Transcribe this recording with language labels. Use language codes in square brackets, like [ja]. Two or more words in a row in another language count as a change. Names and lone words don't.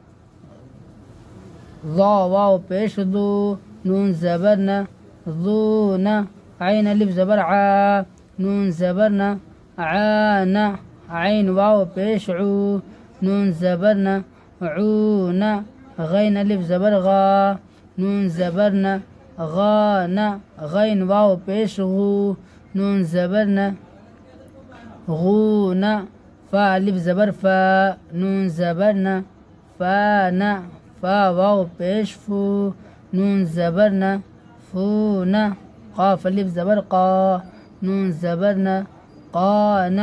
[ur] ضا واو پیش دو، نون زبر نہ، ضونا۔ عین الف زبر عا، نون زبر نہ، عانا۔ عین واو پیش عو، نون زبر نہ، عونا۔ غین الف زبر غا، نون زبر نہ، غانا۔ غین واو پیش غو، نون زبر نہ، غونا۔ فا الف زبر فا، نون زبر نہ، فانا۔ فا واو پیش فو، نون زبر نہ، فونا۔ قاف الف زبر قا، نون زبر نہ، قانا۔